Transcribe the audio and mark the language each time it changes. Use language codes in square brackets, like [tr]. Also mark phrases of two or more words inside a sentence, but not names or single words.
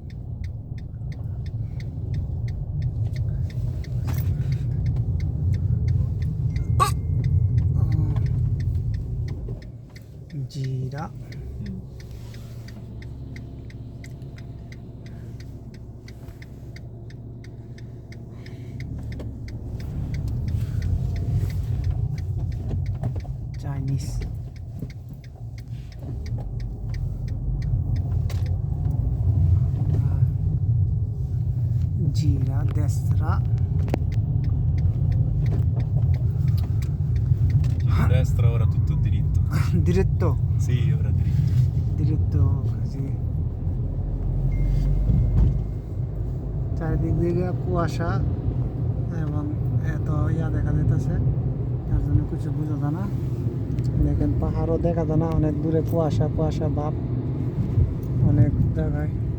[bn] জিরা চাইনিজ। [it] Gira destra. Destra ora tutto diritto. Diretto. Sì, ora diritto. Diretto così. [bn] চারিদিক দিকে কুয়াশা এবং এত দেখা যাইতেছে, তার জন্য কিছু বোঝা যায় না। দেখেন পাহাড়ও দেখা যায় না, অনেক দূরে কুয়াশা কুয়াশা ভাব অনেক জায়গায়।